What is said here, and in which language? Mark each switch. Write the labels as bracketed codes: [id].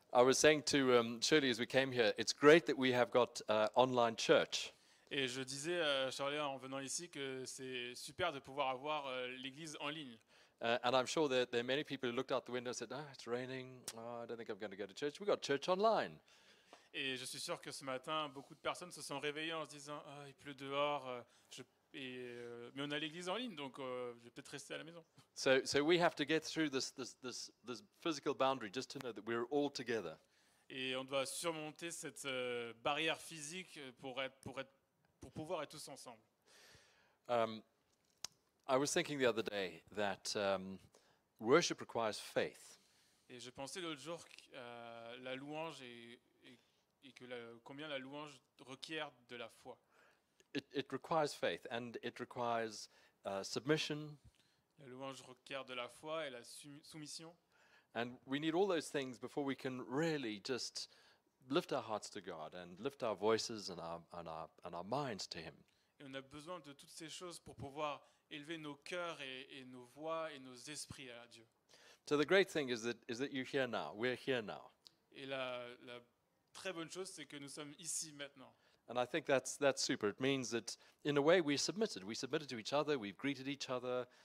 [en] I was saying to Shirley as we came here, it's great that we have got online church. [fr] Et je disais à Charlie en venant ici que c'est super de pouvoir avoir l'église en ligne. [en] And I'm sure that there are many people who looked out the window and said, "Oh, it's raining. Oh, I don't think I'm going to go to church." We've got church online. [fr] Et je suis sûr que ce matin, beaucoup de personnes se sont réveillées en se disant « Ah, il pleut dehors, mais on a l'église en ligne, donc je vais peut-être rester à la maison. » [en] So we have to get through this physical boundary just to know that we're all together. [fr] Et on doit surmonter cette barrière physique pour pouvoir être tous ensemble. [en] I was thinking the other day that worship requires faith. [fr] Et je pensais l'autre jour la louange et que combien la louange requiert de la foi. [en] It requires faith, and it requires submission. [fr] La louange requiert de la foi et la soumission. [en] And we need all those things before we can really just lift our hearts to God and lift our voices and our minds to Him. [fr] Et on a besoin de toutes ces choses pour pouvoir élever nos cœurs et nos voix et nos esprits à Dieu. [en] So the great thing is that you're here now. We're here now. [fr] Et la très bonne chose, c'est que nous sommes ici maintenant. [en] And I think that's super. It means that in a way we're submitted. We submitted to each other. We've greeted each other.